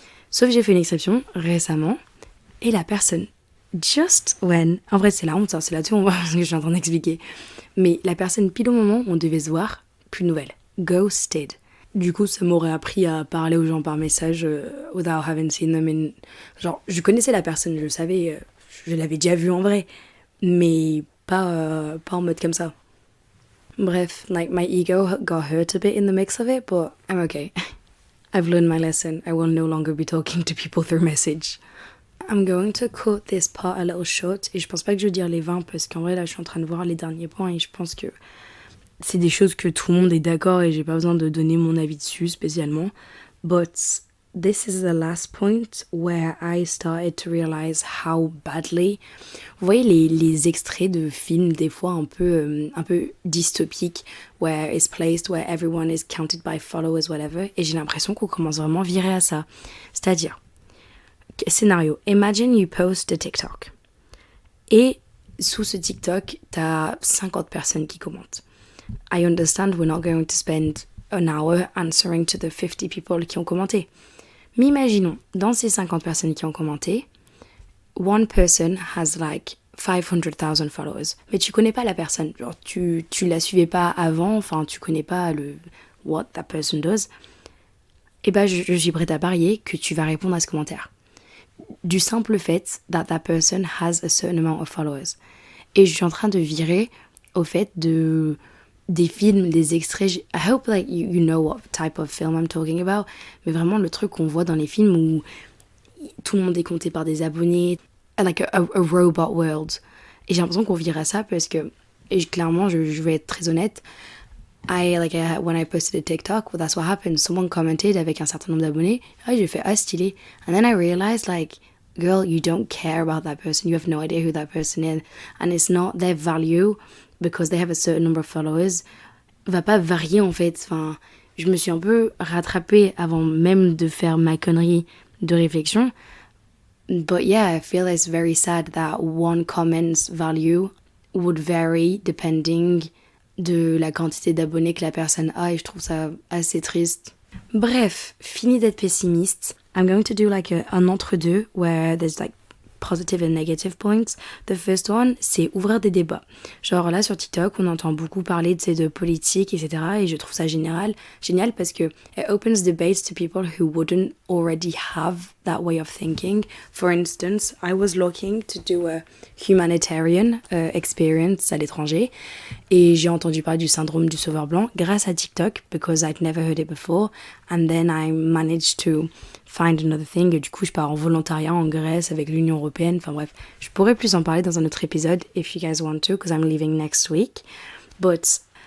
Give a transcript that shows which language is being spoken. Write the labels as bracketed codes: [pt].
[fr] Sauf j'ai fait une exception récemment, et la personne, [en] just when, [fr] en vrai c'est la honte, hein, c'est là-dessus on voit ce que je suis en train d'expliquer, mais la personne pile au moment où on devait se voir, plus de nouvelles, ghosted. Du coup, ça m'aurait appris à parler aux gens par message [en] without having seen them in... [fr] Genre, je connaissais la personne, je le savais, je l'avais déjà vue en vrai, mais pas en mode comme ça. [en] Bref, like, my ego got hurt a bit in the mix of it, but I'm okay. I've learned my lesson. I will no longer be talking to people through message. I'm going to cut this part a little short, [fr] et je pense pas que je vais dire les 20, parce qu'en vrai, là, je suis en train de voir les derniers points, et je pense que c'est des choses que tout le monde est d'accord et j'ai pas besoin de donner mon avis dessus spécialement. [en] But this is the last point where I started to realize how badly. [fr] Vous voyez les extraits de films des fois un peu dystopiques, [en] where it's placed, where everyone is counted by followers, whatever. [fr] Et j'ai l'impression qu'on commence vraiment à virer à ça. C'est-à-dire, scénario, [en] imagine you post a TikTok. [fr] Et sous ce TikTok, t'as 50 personnes qui commentent. [en] I understand we're not going to spend an hour answering to the 50 people [fr] qui ont commenté. Mais imaginons, dans ces 50 personnes qui ont commenté, [en] one person has like 500,000 followers. [fr] Mais tu connais pas la personne. Genre, tu la suivais pas avant, enfin, tu connais pas le [en] what that person does. [fr] Et ben, je suis prête à parier que tu vas répondre à ce commentaire. Du simple fait [en] that person has a certain amount of followers. [fr] Et je suis en train de virer au fait des films, des extraits. [en] I hope like you know what type of film I'm talking about. [fr] Mais vraiment le truc qu'on voit dans les films où tout le monde est compté par des abonnés. [en] Like a robot world. [fr] Et j'ai l'impression qu'on vire à ça parce que, et clairement, je vais être très honnête, [en] when I posted a TikTok, well, that's what happened. Someone commented [fr] avec un certain nombre d'abonnés. Ah, j'ai fait, ah, stylé. [en] And then I realized, like, girl, you don't care about that person. You have no idea who that person is. And it's not their value because they have a certain number of followers. [fr] Va pas varier, en fait. Enfin, je me suis un peu rattrapée avant même de faire ma connerie de réflexion. [en] But yeah, I feel it's very sad that one comment's value would vary depending [fr] de la quantité d'abonnés que la personne a et je trouve ça assez triste. Bref, fini d'être pessimiste. [en] I'm going to do like [fr] un entre-deux [en] where there's like positive and negative points. The first one, [fr] c'est ouvrir des débats. Genre là sur TikTok, on entend beaucoup parler de politique, etc. Et je trouve ça génial parce que [en] it opens debates to people who wouldn't already have that way of thinking. For instance, I was looking to do a humanitarian experience [fr] à l'étranger et j'ai entendu parler du syndrome du sauveur blanc grâce à TikTok [en] because I'd never heard it before and then I managed to find another thing [fr] et du coup je pars en volontariat en Grèce avec l'Union Européenne, enfin bref, je pourrais plus en parler dans un autre épisode [en] if you guys want to because I'm leaving next week, but